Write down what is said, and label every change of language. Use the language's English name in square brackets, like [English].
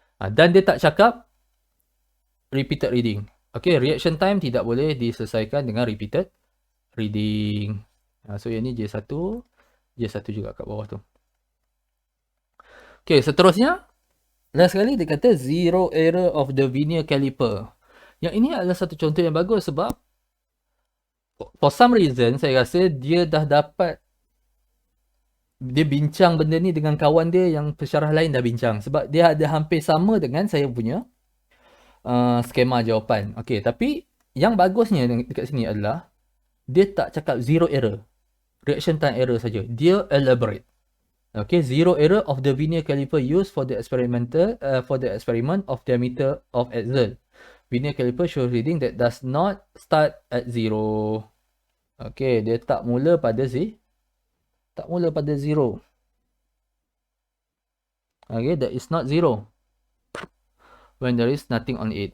[Malay] Dan dia tak cakap repeated reading. Okay, reaction time tidak boleh diselesaikan dengan repeated reading. So yang ni J1 juga kat bawah tu. Okay, seterusnya last sekali dia kata [English] zero error of the vernier caliper. [Malay] Yang ini adalah satu contoh yang bagus sebab [English] for some reason [Malay] saya rasa dia dah dapat, dia bincang benda ni dengan kawan dia yang pensyarah lain dah bincang. Sebab dia ada hampir sama dengan saya punya skema jawapan. Okay, tapi yang bagusnya dekat sini adalah dia tak cakap zero error, reaction time error saja. [English] Dia elaborate. Okay, zero error of the vernier caliper used for the experiment of diameter of axle. Vernier caliper shows reading that does not start at zero. [Malay] Okay, dia tak mula pada zero. [English] Okay, that is not zero when there is nothing on it.